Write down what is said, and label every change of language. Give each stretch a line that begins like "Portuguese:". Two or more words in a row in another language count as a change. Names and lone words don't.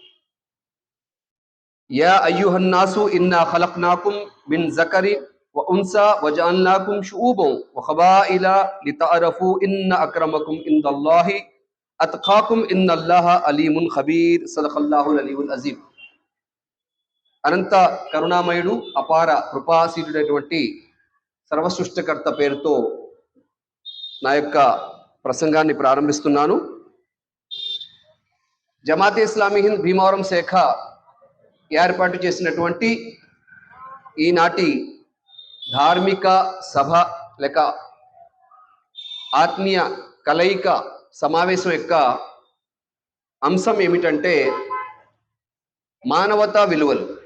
Arabic: يا أيها الناس إنا خلقناكم من ذكر وأنثى وجعلناكم شعوبا وقبائل لتعارفوا إن أكرمكم عند الله أتقاكم إن الله عليم خبير صدق الله العلي العظيم.
Telugu: అనంత కరుణామయుడు అపార కృపాశీలుడైనటువంటి సర్వసృష్టికర్త పేరుతో నా యొక్క ప్రసంగాన్ని ప్రారంభిస్తున్నాను. జమాతే ఇస్లామీ హింద్ భీమవరం శాఖ ఏర్పాటు చేసినటువంటి ఈనాటి ధార్మిక సభ లేక ఆత్మీయ కలయిక సమావేశం యొక్క అంశం ఏమిటంటే మానవతా విలువలు.